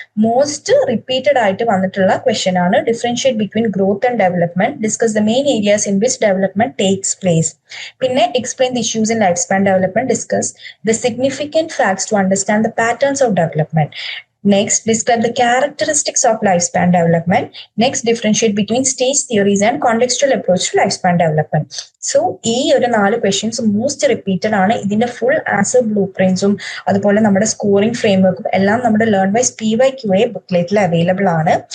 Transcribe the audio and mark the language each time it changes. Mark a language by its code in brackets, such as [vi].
[ml] Most repeated ആയിട്ട് വന്നിട്ടുള്ള question ആണ് [en] Differentiate between growth and development, discuss the main areas in which development takes place. [ml] പിന്നെ [en] Explain the issues in life span development, discuss the significant facts to understand the patterns of development. Next, describe the characteristics of lifespan development. Next, differentiate between stage theories and contextual approach to lifespan development. [ml] So, ഈ ഒരു 4 questions most repeated ആണ്. ഇതിന്റെ full answer blue പ്രിന്റ്സും അതുപോലെ നമ്മുടെ scoring ഫ്രെയിംവർക്കും എല്ലാം നമ്മുടെ learn wise PYQA ബുക്ക്ലെറ്റിൽ available ആണ്.